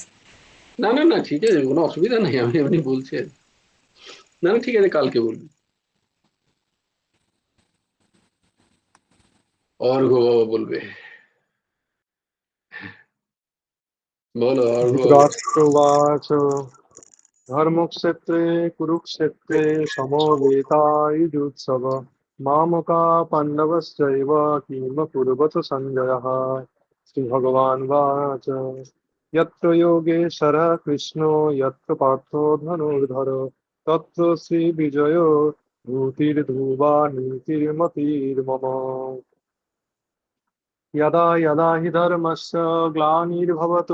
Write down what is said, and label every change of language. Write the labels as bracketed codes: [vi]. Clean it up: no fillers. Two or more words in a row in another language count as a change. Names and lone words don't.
[bn] না না না ঠিক আছে, কোনো অসুবিধা নেই, আমি এমনি বলছি। না না ঠিক আছে, কালকে বলবি। অর্ঘ্য বাবা বলবে, বলো অর্ঘ্য বাবা। [sa] धृतराष्ट्रवाच धर्मक्षेत्रे कुरुक्षेत्रे समवेतायुजुत्सव मामका पाण्डवश्चैव किमकुर्वत सञ्जयः श्रीभगवानुवाच यत्र योगेश्वरः कृष्णो यत्र पार्थो धनुर्धर तत्र श्रीविजयो भूतिर्ध्रुवा नीतिर्मतिर्मम यदा यदा हि धर्मस्य ग्लानिर्भवतु